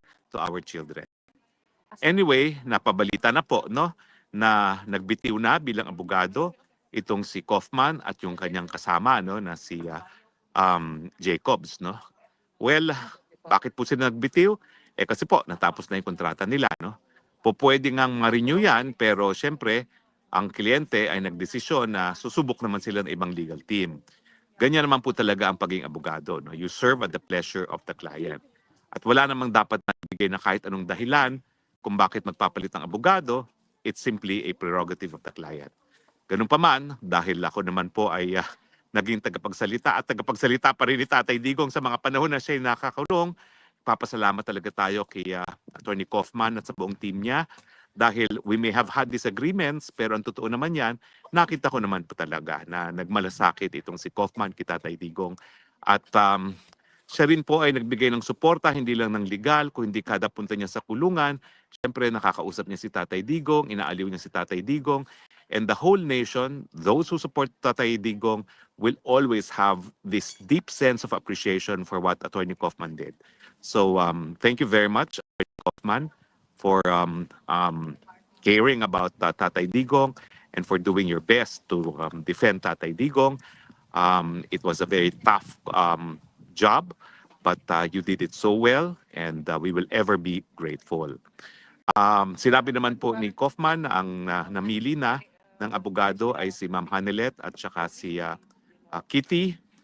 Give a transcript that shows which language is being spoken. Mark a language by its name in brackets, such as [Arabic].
[English] To our children. [Filipino] Anyway, napabalita na po, no, na nagbitiw na bilang abogado itong si Kaufman at yung kanyang kasama, no, na si Jacobs, no. Well, bakit po sila nagbitiw? Kasi po natapos na yung kontrata nila, no. Pwede ngang ma-renew yan, pero syempre ang kliyente ay nagdesisyon na susubok naman sila ng ibang legal team. Ganyan naman po talaga ang pagiging abogado, no. [English] You serve at the pleasure of the client. [Filipino] At wala namang dapat nabigay na kahit anong dahilan kung bakit magpapalit ng abogado. [English] It's simply a prerogative of the client. [Filipino] Ganun pa man, dahil ako naman po ay naging tagapagsalita at tagapagsalita pa rin ni Tatay Digong sa mga panahon na siya ay nakakulong, papasalamat talaga tayo kay Atty. Kaufman at sa buong team niya dahil [English] we may have had disagreements [Filipino] pero ang totoo naman yan, nakita ko naman po talaga na nagmalasakit itong si Kaufman kay Tatay Digong at siya rin po ay nagbigay ng suporta, hindi lang ng legal, kung hindi kada punta niya sa kulungan. Siyempre, nakakausap niya si Tatay Digong, inaaliw niya si Tatay Digong. [English] And the whole nation, those who support Tatay Digong, will always have this deep sense of appreciation for what Atty. Kaufman did. So, thank you very much, Atty. Kaufman, for caring about Tatay Digong and for doing your best to defend Tatay Digong. It was a very tough job, but you did it so well and we will ever be grateful. [Filipino] Sinabi naman po ni Kaufman na ang namili na ng abogado ay si Ma'am Hanelet at saka si Kitty.